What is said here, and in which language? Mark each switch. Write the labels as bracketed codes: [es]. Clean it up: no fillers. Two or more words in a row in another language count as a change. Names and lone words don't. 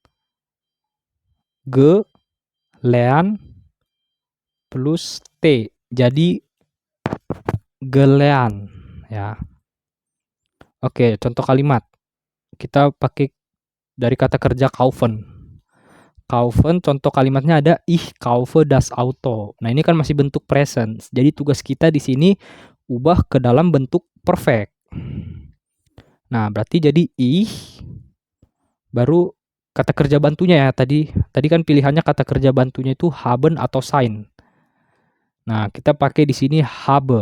[id] Ge lean plus t. Jadi gelean ya. Oke, contoh kalimat. Kita pakai dari kata kerja kaufen. Kaufen, contoh kalimatnya ada [de] ich kaufe das Auto. [id] Nah, ini kan masih bentuk present. Jadi tugas kita di sini ubah ke dalam bentuk perfect. Nah, berarti jadi ich baru kata kerja bantunya ya. Tadi kan pilihannya kata kerja bantunya itu haben atau sein. Nah, kita pakai di sini habe.